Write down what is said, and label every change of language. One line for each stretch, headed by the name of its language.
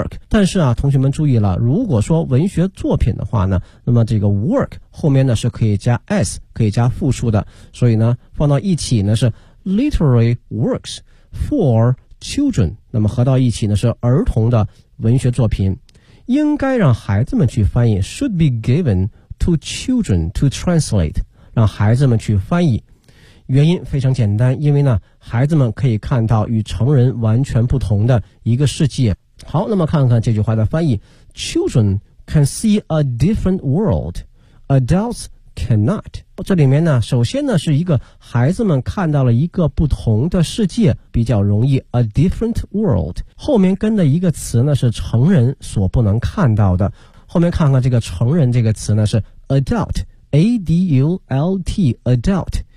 Chinese: 但是啊同学们注意了，如果说文学作品的话呢，那么这个 work 后面呢是可以加 s， 可以加复数的，所以呢放到一起呢是
English: literary works for children，
Chinese: 那么合到一起呢是儿童的文学作品。应该让孩子们去翻译
English: should be given to children to translate，
Chinese: 让孩子们去翻译。原因非常简单，因为呢孩子们可以看到与成人完全不同的一个世界。好，那么看看这句话的翻译，
English: children can see a different world， adults cannot。
Chinese: 这里面呢首先呢是一个孩子们看到了一个不同的世界比较容易，
English: a different world，
Chinese: 后面跟的一个词呢是成人所不能看到的，后面看看这个成人这个词呢是 adult， A-D-U-L-T， adult。